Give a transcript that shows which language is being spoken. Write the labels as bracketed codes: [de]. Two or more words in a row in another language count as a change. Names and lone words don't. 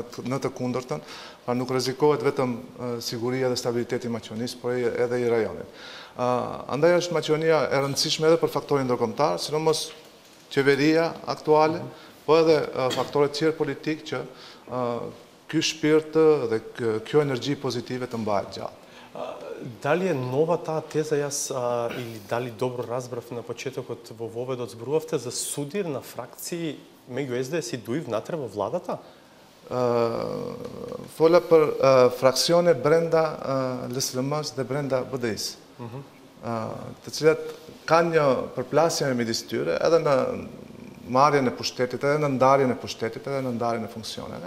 [sq] Në të kundërtën, pra nuk rrezikohet vetëm siguria dhe stabiliteti i Maqedonisë, por edhe i rajonit. Andaj është Maqedonia e rëndësishme edhe për faktorin ndërkombëtar, sidomos qeveria aktuale, po edhe faktorët tjerë politik që ky shpirt dhe kjo energji pozitive të mbahet gjallë. [mk] Дали е нова таа теза, јас или дали добро разбрав на почетокот во воведот зборувавте за судир на фракции меѓу СДС и ДУИ внатре во владата? [sq] Fola për fraksione brenda LSDM-s dhe brenda BDI-s, të cilat kanë një përplasje midis tyre edhe në marrjen e pushtetit, edhe në ndarjen e pushtetit, edhe në ndarjen e funksioneve.